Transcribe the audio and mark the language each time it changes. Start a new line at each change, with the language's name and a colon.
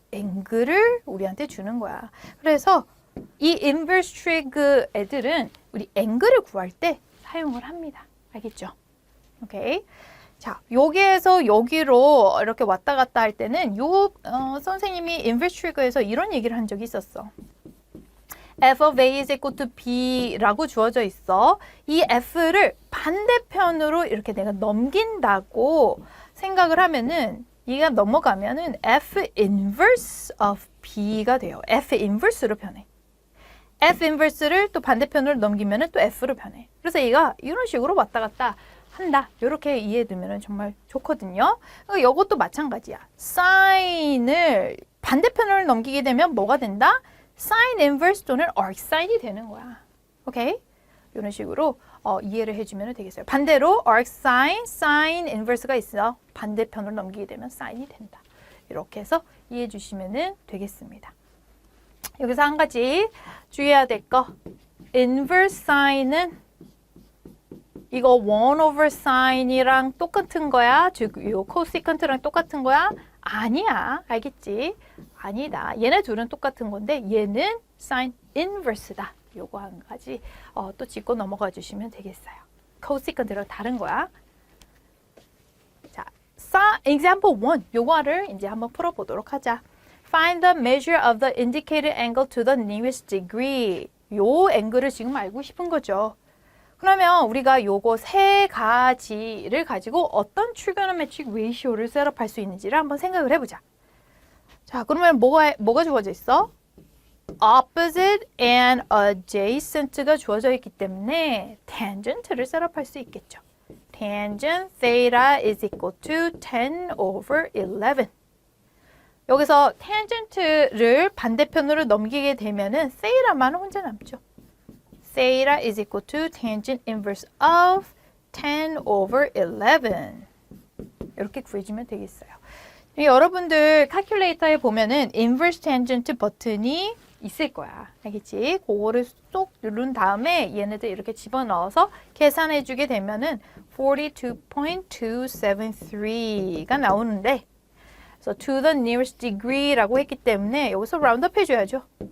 Korean: 앵글을 우리한테 주는 거야. 그래서 이 inverse trig 애들은 우리 앵글을 구할 때 사용을 합니다. 알겠죠? 오케이. 자, 여기에서 여기로 이렇게 왔다 갔다 할 때는 선생님이 inverse trigger에서 이런 얘기를 한 적이 있었어.
English: f of a is equal to b
Korean: 라고 주어져 있어. 이 f를 반대편으로 이렇게 내가 넘긴다고 생각을 하면은 얘가 넘어가면은 f inverse of b가 돼요. f inverse로 변해. f inverse를 또 반대편으로 넘기면은 또 f로 변해. 그래서 얘가 이런 식으로 왔다 갔다 한다. 이렇게 이해해두면 정말 좋거든요. 그러니까 이것도 마찬가지야. sign을 반대편으로 넘기게 되면 뭐가 된다? sin inverse 또는 arc sign이 되는 거야. 오케이? 이런 식으로 이해를 해주면 되겠어요. 반대로 arc sign, sin inverse가 있어. 반대편으로 넘기게 되면 sign이 된다. 이렇게 해서 이해해 주시면 되겠습니다. 여기서 한 가지 주의해야 될 거. inverse sign은 이거 1 over sign이랑 똑같은 거야? 즉, 이 cosecant랑 똑같은 거야? 아니야. 알겠지? 아니다. 얘네 둘은 똑같은 건데 얘는 sin inverse다. 요거 한 가지 또 짚고 넘어가 주시면 되겠어요. cosecant랑 다른 거야. 자, example 1. 요거를 이제 한번 풀어보도록 하자.
English: Find the measure of the indicated angle to the nearest degree.
Korean: 요 앵글을 지금 알고 싶은 거죠. 그러면 우리가 요거 세 가지를 가지고 어떤 trigonometric ratio를 셋업할 수 있는지를 한번 생각을 해보자. 자, 그러면 뭐가 주어져 있어? opposite and adjacent가 주어져 있기 때문에 tangent를 셋업할 수 있겠죠.
English: tangent theta is equal to 10 over 11.
Korean: 여기서 tangent를 반대편으로 넘기게 되면은 theta만 혼자 남죠.
English: theta is equal to tangent inverse of 10 over 11.
Korean: 이렇게 구해주면 되겠어요. 여러분들 calculator에 보면은 inverse tangent 버튼이 있을 거야. 알겠지? 그거를 쏙 누른 다음에 얘네들 이렇게 집어넣어서 계산해 주게 되면은 42.273가 나오는데 그래서
English: to the nearest degree
Korean: 라고 했기 때문에 여기서 round up 해줘야죠.